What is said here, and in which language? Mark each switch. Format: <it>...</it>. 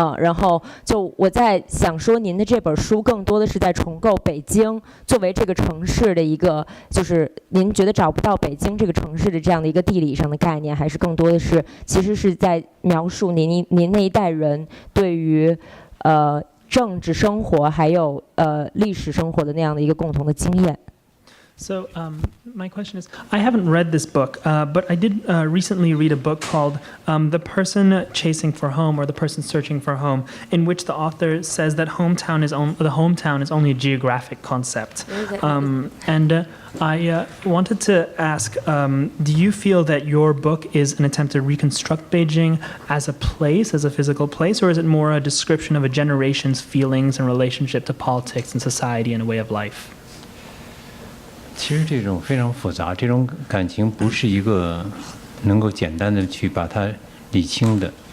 <zh>然后就我在想说，您的这本书更多的是在重构北京作为这个城市的一个，就是您觉得找不到北京这个城市的这样的一个地理上的概念，还是更多的是其实是在描述您那一代人对于政治生活还有历史生活的那样的一个共同的经验。</zh> <en>So my question is, I haven't read this book, but I did recently read a book called The Person Chasing for Home or The Person Searching for Home, in which the author says that the hometown is only a geographic concept. And I wanted to ask, do you feel that your book is an attempt to reconstruct Beijing as a place, as a physical place, or is it more a description of a generation's feelings and relationship to politics and society and a way of life?</en> <zh>其实这种非常复杂，这种感情不是一个能够简单的去把它理清的。</zh>